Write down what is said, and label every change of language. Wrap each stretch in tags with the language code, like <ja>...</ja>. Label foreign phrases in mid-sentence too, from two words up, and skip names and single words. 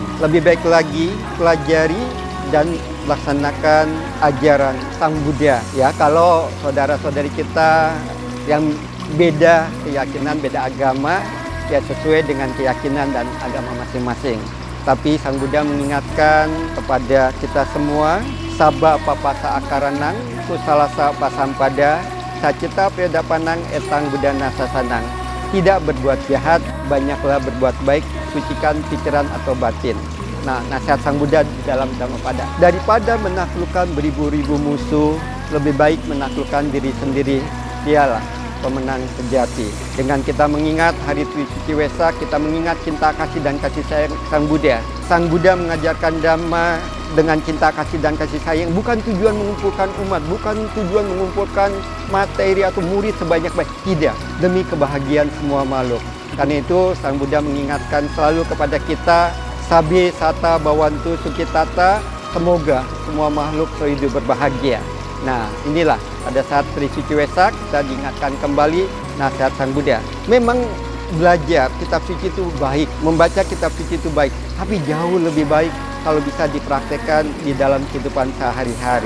<id>Lebih baik lagi, pelajari dan laksanakan ajaran Sang Buddha. Ya, kalau saudara-saudari kita yang beda keyakinan, beda agama, ya sesuai dengan keyakinan dan agama masing-masing. Tapi Sang Buddha mengingatkan kepada kita semua,</id> <pi>sabba papasa akaranang, kusalasa pasampada, sacita predapanang etang budana sasanang.</pi> <id>Tidak berbuat jahat, banyaklah berbuat baik, sucikan pikiran atau batin. Nah, nasihat Sang Buddha dalam Dhammapada. Daripada menaklukkan beribu-ribu musuh, lebih baik menaklukkan diri sendiri. Dialah pemenang sejati. Dengan kita mengingat hari Trisuci Wesak, kita mengingat cinta kasih dan kasih sayang Sang Buddha. Sang Buddha mengajarkan Dhamma dengan cinta kasih dan kasih sayang, bukan tujuan mengumpulkan umat, bukan tujuan mengumpulkan materi atau murid sebanyak-banyak, tidak, demi kebahagiaan semua makhluk. Karena itu Sang Buddha mengingatkan selalu kepada kita,</id> <pi>sabe sata bawantu sukitata,</pi> <id>semoga semua makhluk selalu hidup berbahagia. Nah, inilah pada saat Trisuci Wesak kita diingatkan kembali nasihat Sang Buddha. Memang belajar kitab suci itu baik, membaca kitab suci itu baik, tapi jauh lebih baik kalau bisa dipraktekkan di dalam kehidupan sehari-hari.</id>